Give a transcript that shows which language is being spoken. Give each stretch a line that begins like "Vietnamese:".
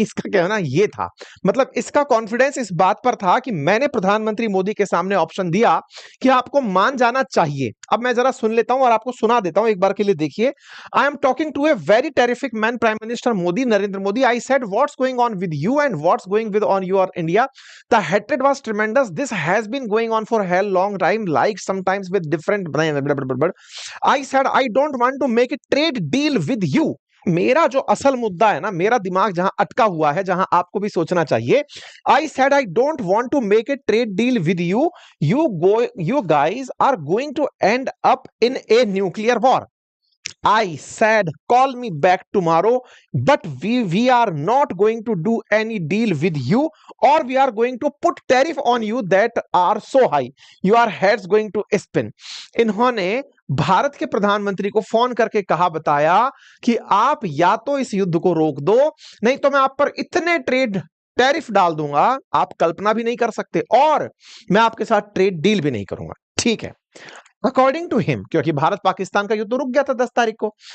Hindi: इसका कहना ये था, मतलब इसका कॉन्फिडेंस इस बात पर था कि मैंने प्रधानमंत्री मोदी के सामने ऑप्शन दिया कि आपको मान जाना चाहिए। अब मैं जरा सुन लेता हूं और आपको सुना देता हूं एक बार के लिए, देखिए।
English: I am talking to a very terrific man, prime minister
Hindi: Modi, Narendra Modi.
English: I said what's going on with you and what's going with on your India. The hatred was tremendous. This has been going on for a hell long time, like sometimes with different blah, blah, blah, blah, blah. I said I don't want to make a trade deal with you.
Hindi: मेरा जो असल मुद्दा है ना, मेरा दिमाग जहां अटका हुआ है, जहां आपको भी सोचना चाहिए।
English: I said I don't want to make a trade deal with you. You guys are going to end up in a nuclear war. I said, call me back tomorrow, but we are not going to do any deal with you, or we are going to put tariff on you that are so high. Your head's going to spin.
Hindi: इन्होंने भारत के प्रधानमंत्री को phone करके कहा, बताया कि आप या तो इस युद्ध को रोक दो, नहीं तो मैं आप पर इतने ट्रेड टैरिफ डाल दूंगा आप कल्पना भी नहीं कर सकते, और मैं आपके साथ ट्रेड डील भी नहीं करूंगा। ठीक है,
English: according to him,
Hindi: क्योंकि भारत पाकिस्तान का युद्ध तो रुक गया था 10 तारीख को।